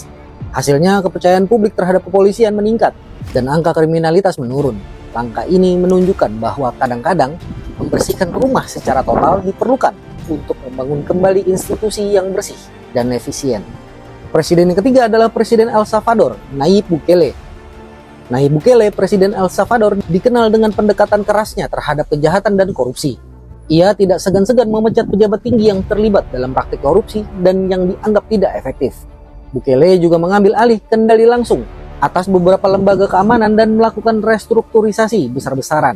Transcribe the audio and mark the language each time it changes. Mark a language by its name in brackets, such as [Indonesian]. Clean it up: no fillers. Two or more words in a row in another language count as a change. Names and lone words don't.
[Indonesian] Hasilnya, kepercayaan publik terhadap kepolisian meningkat dan angka kriminalitas menurun. Langkah ini menunjukkan bahwa kadang-kadang membersihkan rumah secara total diperlukan untuk membangun kembali institusi yang bersih dan efisien. Presiden yang ketiga adalah Presiden El Salvador, Nayib Bukele. Nayib Bukele, Presiden El Salvador, dikenal dengan pendekatan kerasnya terhadap kejahatan dan korupsi. Ia tidak segan-segan memecat pejabat tinggi yang terlibat dalam praktik korupsi dan yang dianggap tidak efektif. Bukele juga mengambil alih kendali langsung atas beberapa lembaga keamanan dan melakukan restrukturisasi besar-besaran.